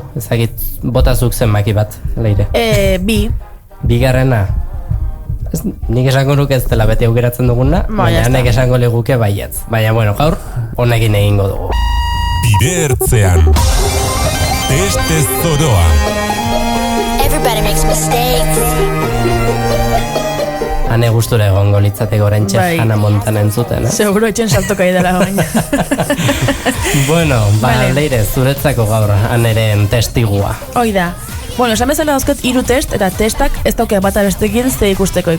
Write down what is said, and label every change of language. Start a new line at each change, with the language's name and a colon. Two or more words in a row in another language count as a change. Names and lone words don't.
Basque: Ezagit, botazuk zenbaki bat, Leire. Bi. Bigarrena. Nik esango nuke ez dela beti aukeratzen duguna, baina nek esango leguke baietz. Baina, bueno, gaur, honekin egingo dugu. Bide ertzean. Teste zoroa.
English: Everybody makes mistakes.
Basque: Hane gustura egongo litzateko oraintxe Hannah Montana entzuten, Seguro etxen saltoka idala baina. Bueno, Leire, zuretzako gaur Haneren testigua. Hoi da. Bueno, esan bezala dauzket 3 test, eta testak ez dauke bata bestekin ze ikustekoik.